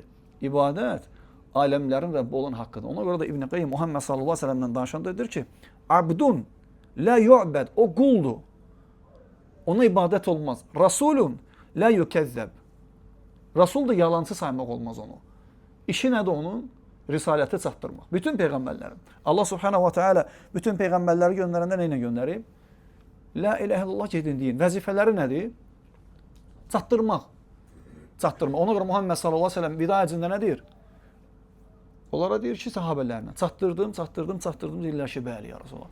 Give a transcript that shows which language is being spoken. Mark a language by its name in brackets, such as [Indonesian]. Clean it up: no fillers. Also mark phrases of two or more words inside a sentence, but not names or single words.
[Azerbaijani] İbadət aləmlərin Rəbbi olan haqqıdır. Ona görə də İbn Qayyim Muhammed [Arabic] صلى الله عليه وسلم [Azerbaijani] danışanda deyir ki, [Arabic] عبد لا يعبد, [Azerbaijani] o quldur. Ona ibadət olmaz. [Arabic] رسول لا يكذب. [Azerbaijani] Rasul da yalancı saymaq olmaz onu. İşi nədir onun? Risaləti çatdırmaq. Bütün peyğəmbərlərin. Allah [Arabic] سبحانه وتعالى [Azerbaijani] bütün peyğəmbərləri göndərəndə nə ilə göndərib? [Arabic] لا إله إلا الله [Azerbaijani] gedin deyin. Vəzifələri nədir? Çatdırmaq. Çatdırmaq. Ona görə Muhammed [Arabic] صلى الله عليه وسلم [Azerbaijani] vida həcində nə deyir? Onlara deyir ki, sahabələrinə çatdırdım deyirlər ki, bəli [Arabic] يا رسول الله.